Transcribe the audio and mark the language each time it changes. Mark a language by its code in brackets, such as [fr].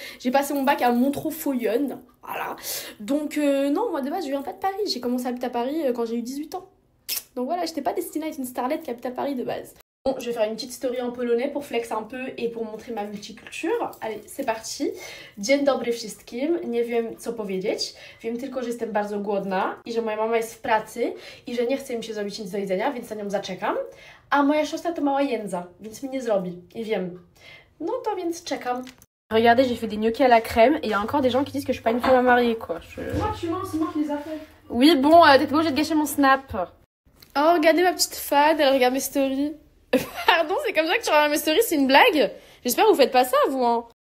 [fr] J'ai passé mon bac à Montreux-Foyonne, voilà. Donc non, moi de base je viens pas de Paris, j'ai commencé à habiter à Paris quand j'ai eu 18 ans. Donc voilà, j'étais pas destinée à être une starlette qui habite à Paris de base. Bon, je vais faire une petite story en polonais pour flex un peu et pour montrer ma multiculture. Allez, c'est parti. [pl] Dzień dobry wszystkim. Nie wiem co powiedzieć. Wiem tylko, że jestem bardzo głodna i że moja mama jest w pracy i że nie chce mi się zrobić nic do jedzenia, więc na nią zaczekam. A moja siostra to mała jędza, więc mi nie zrobi. I wiem. No to więc czekam. [fr] Regardez, j'ai fait des gnocchis à la crème et il y a encore des gens qui disent que je suis pas une femme à marier, quoi. Moi, tu mens, c'est moi qui les a fait. Oui, bon, t'es pas obligée de gâcher mon snap. Oh, regardez ma petite fan, elle regarde mes stories. Pardon, c'est comme ça que tu regardes mes stories, c'est une blague? J'espère que vous faites pas ça, vous, hein.